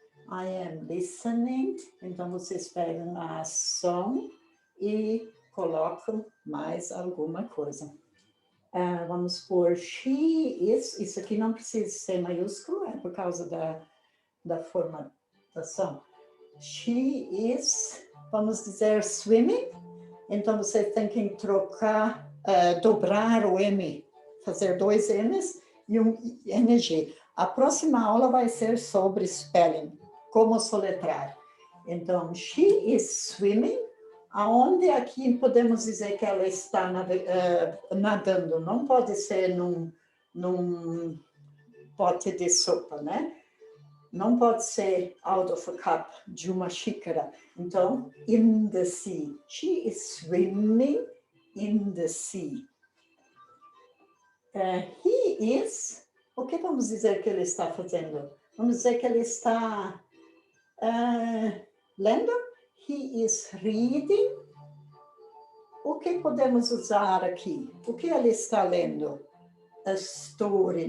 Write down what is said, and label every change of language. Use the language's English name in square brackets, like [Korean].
[English] I am listening. [Portuguese] Então, vocês pegam a ação e colocam mais alguma coisa. Vamos pôr [English] she is. [Portuguese] Isso aqui não precisa ser maiúsculo, é por causa da formatação. [English] She is, [Portuguese] vamos dizer, [English] swimming. [Portuguese] Então, você tem que trocar, dobrar o M, fazer 2 M's e um NG. A próxima aula vai ser sobre spelling, como soletrar. Então, [English] she is swimming. [Portuguese] Aonde aqui podemos dizer que ela está nadando? Não pode ser num pote de sopa, né? Não pode ser [English] out of a cup, [Portuguese] de uma xícara. Então, [English] in the sea. She is swimming in the sea. He is, [Portuguese] o que vamos dizer que ele está fazendo? Vamos dizer que ele está lendo. [English] He is reading. [Portuguese] O que podemos usar aqui? O que ele está lendo? [English] A story.